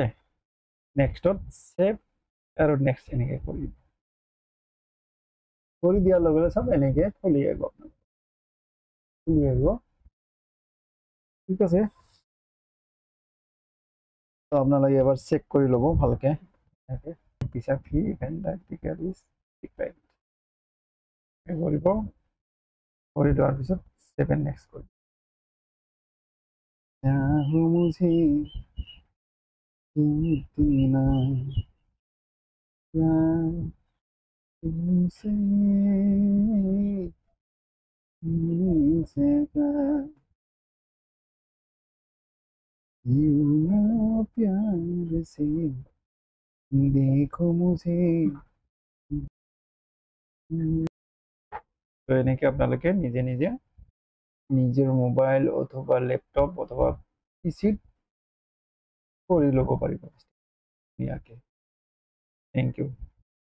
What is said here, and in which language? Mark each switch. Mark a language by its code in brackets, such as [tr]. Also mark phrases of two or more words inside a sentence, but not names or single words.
[as] নেক্সটত সেভ আৰু নেক্সট এনেকৈ কৰি দিয়াৰ লগে লগে চব এনেকৈ খুলি আহিব, ঠিক আছে। তো আপোনালোকে এবাৰ চেক কৰি ল'ব ভালকৈ। [en] visa fee [as] কৰিব, কৰি লোৱাৰ পিছত 7 নেক্সট কৰিব। [hi] मुझे इतना प्यार तुमसे मिल सका, यूं ना प्यार से देखो मुझे। [as] তো এনেকৈ আপোনালোকে নিজে নিজে নিজৰ মোবাইল অথবা লেপটপ অথবা পিচিত কৰি ল'ব পাৰিব ধুনীয়াকৈ। [en] thank you.